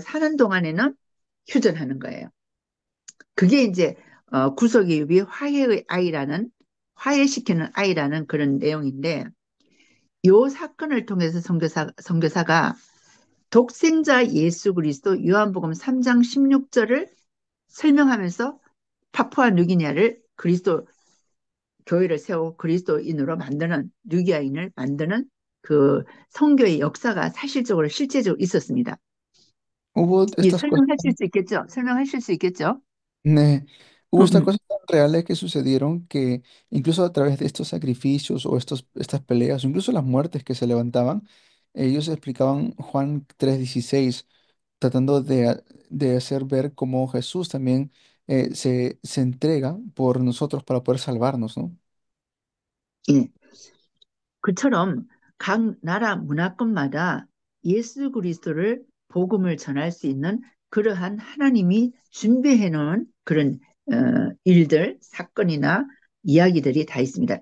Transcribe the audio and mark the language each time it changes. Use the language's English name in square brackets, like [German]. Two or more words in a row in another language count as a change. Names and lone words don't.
[Korean] 사는 동안에는 휴전하는 거예요. 그게 이제 구속이유비 화해의 아이라는 화해시키는 아이라는 그런 내용인데 요 사건을 통해서 선교사가 독생자 예수 그리스도 요한복음 3장 16절을 설명하면서 파푸아 뉴기니아를 그리스도 교회를 세우고 그리스도인으로 만드는 뉴기아인을 만드는 그 선교의 역사가 사실적으로 실제적으로 있었습니다. [Spanish] Hubo 이 estas cosas. [Korean] 설명하실 수 있겠죠? 설명하실 수 있겠죠? [Spanish] Ne- Hubo 응, estas 응. cosas tan reales que sucedieron que incluso a través de estos sacrificios o estas peleas, o incluso las muertes que se levantaban, ellos explicaban Juan 3:16, tratando de hacer ver cómo Jesús también se entrega por nosotros para poder salvarnos, ¿no? [Korean] 예. 그처럼 각 나라 문화권마다 예수 그리스도를 복음을 전할 수 있는 그러한 하나님이 준비해 놓은 그런 일들, 사건이나 이야기들이 다 있습니다.